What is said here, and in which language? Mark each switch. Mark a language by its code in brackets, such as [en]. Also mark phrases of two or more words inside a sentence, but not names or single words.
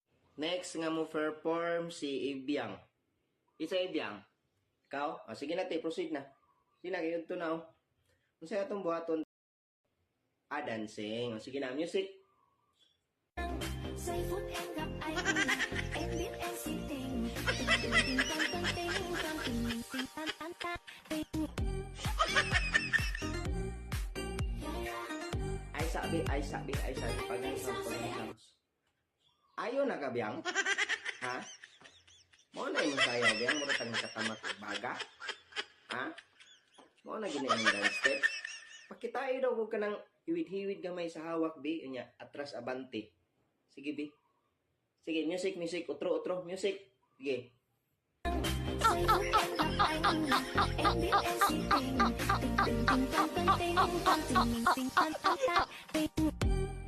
[ceb] Next nga mo perform si Ibiang. Isa Ibiang. Ikaw? Sige na, proceed na. Sige na, kayo ito na. Kung sa'yo itong buhaton, dancing. Sige na, music. [vi] Giây phút em gặp anh, em biết em si tình, tình tình con tình, con tình tình tan tan tình. [ceb] Ay sabi, pag-isang. Ayaw na ka, Biang? Ha? Mo na yung sayaw, Biang? Mura kang nakatamat baga? Ha? Mo na gini ang dance step? Pakitayo daw kung ka ng hiwid-hiwid gamay sa hawak, Bi. Unya, atras abante. Sige, Bi. Sige, music, utro, music. Sige. [vi] Giây phút em gặp anh, em biết em si tình, tình tình con tình, con tình tan tan tình.